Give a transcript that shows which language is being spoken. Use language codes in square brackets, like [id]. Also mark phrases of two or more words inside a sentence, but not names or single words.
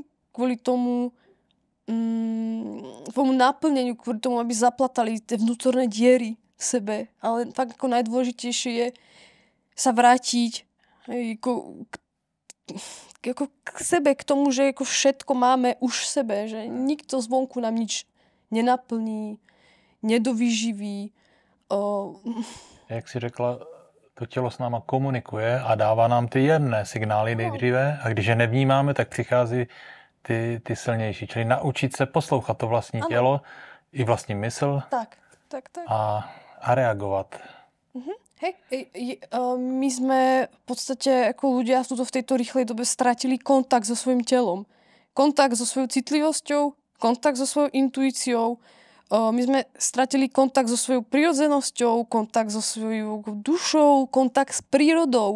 [sk] Kvôli tomu naplneniu, kvôli tomu, aby zaplatali tie vnútorné diery v sebe. Ale fakt ako najdôležitejšie je sa vrátiť k sebe, k tomu, že ako všetko máme už v sebe, že nikto zvonku nám nič nenaplní, nedovyživí. [cs] Jak jsi řekla, to tělo s náma komunikuje a dává nám ty jemné signály nejdříve a když je nevnímáme, tak přichází ty silnější. Čili naučit se poslouchat to vlastní tělo i vlastní mysl tak. A reagovat. [sk] Hej, my sme v podstate ako ľudia v tejto rýchlej dobe stratili kontakt so svojím telom. Kontakt so svojou citlivosťou, kontakt so svojou intuíciou. My sme stratili kontakt so svojou prirodzenosťou, kontakt so svojou dušou, kontakt s prírodou.